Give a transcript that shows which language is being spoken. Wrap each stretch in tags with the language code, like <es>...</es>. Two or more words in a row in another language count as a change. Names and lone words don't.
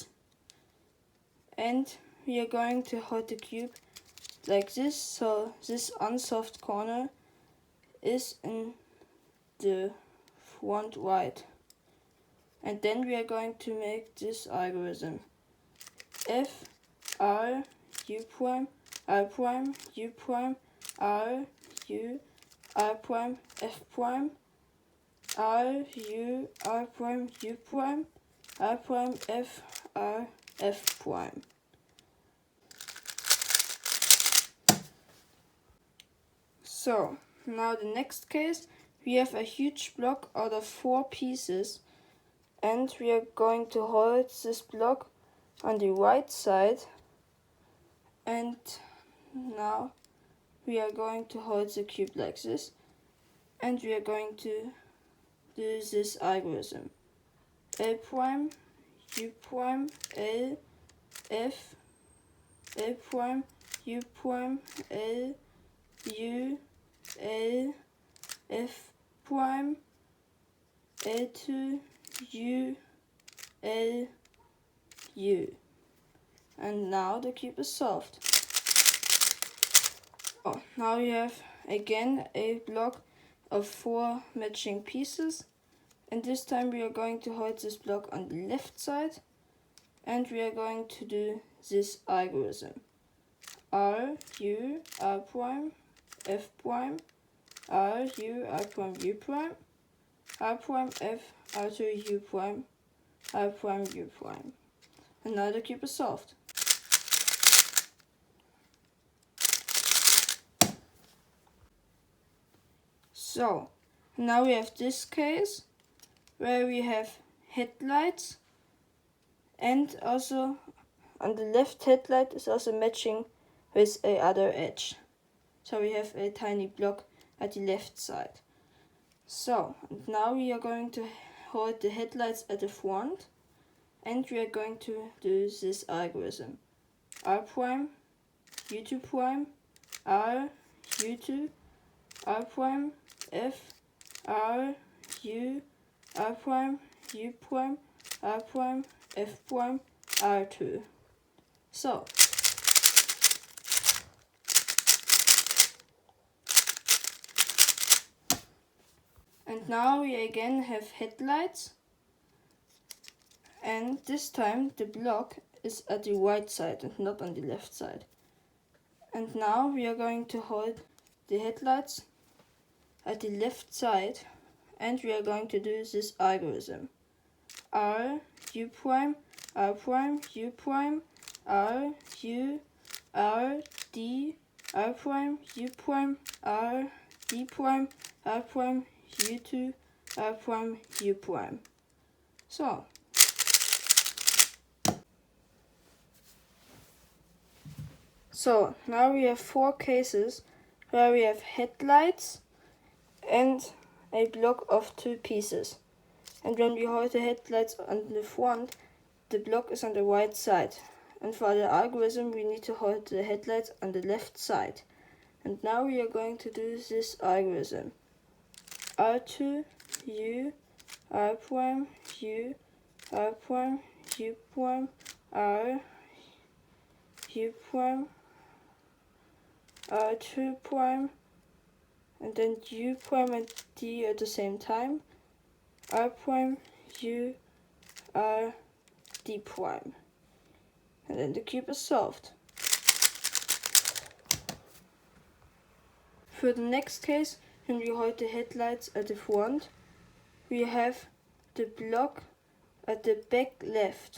<en>And we are going to hold the cube like this, so this unsolved corner is in the front right. And then we are going to make this algorithm. F, R, U prime, R prime, U prime, R, U, R prime, F prime, R, U, R prime, U prime, R prime, F, R, F prime. So now the next case, we have a huge block out of 4 pieces and we are going to hold this block on the right side, and now we are going to hold the cube like this and we are going to do this algorithm. L prime, U prime, L, F, L prime, U prime, L, U, L, F prime, L2, U, L, U. And now the cube is solved. Oh, now we have again a block of 4 matching pieces, and this time we are going to hold this block on the left side and we are going to do this algorithm. R, U, R prime, F prime, R, U, R prime, U prime, R prime, F, R2, U prime, R prime, U prime. And now the cube is solved. So now we have this case where we have headlights, and also on the left headlight is also matching with a other edge. So we have a tiny block at the left side. So now we are going to hold the headlights at the front, and we are going to do this algorithm. R prime, U2 prime, R, U2, R prime, F, R, U, R prime, U prime, R prime, F prime, R2. So, and now we again have headlights, and this time the block is at the right side and not on the left side. And now we are going to hold the headlights at the left side, and we are going to do this algorithm. R, U prime, R prime, U prime, R, U, R, D, R prime, U prime, R, D prime, R prime, U2, R prime, U prime. So now we have 4 cases where we have headlights and a block of 2 pieces. And when we hold the headlights on the front, the block is on the right side. And for the algorithm, we need to hold the headlights on the left side. And now we are going to do this algorithm. R2, U, R prime, U, R prime, U prime, R, U prime, R2 prime, and then U prime and D at the same time, R prime, U, R, D prime. And then the cube is solved. For the next case, when we hold the headlights at the front, we have the block at the back left.</en>